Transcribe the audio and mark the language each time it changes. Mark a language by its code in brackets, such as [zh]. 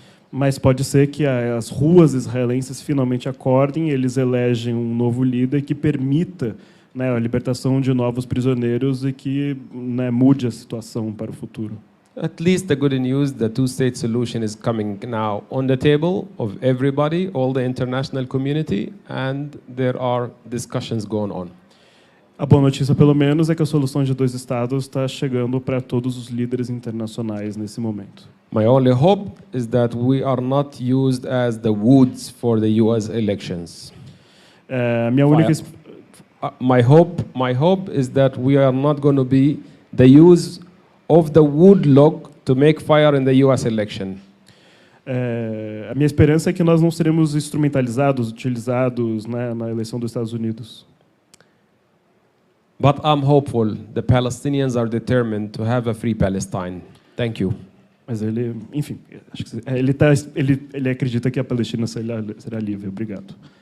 [pt] Mas pode ser que as ruas israelenses finalmente acordem e eles elegem um novo líder que permita, né, a libertação de novos prisioneiros e que, né, mude a situação para o futuro. [en] At least the good news, the two-state solution is coming now on the table of everybody, all the international community, and there are discussions going on. [pt] A boa notícia, pelo menos, é que a solução de dois estados está chegando para todos os líderes internacionais nesse momento. [en] My only hope is that we are not used as the woods for the U.S. elections. [pt] Minha única [en] My hope is that we are not going to be the use of the wood log to make fire in the U.S. election. [pt] A minha esperança é que nós não seremos instrumentalizados, utilizados, né, na eleição dos Estados Unidos. [en] But I'm hopeful. The Palestinians are determined to have a free Palestine. Thank you. [pt] Mas ele, enfim, acho que ele acredita que a Palestina será livre. Obrigado.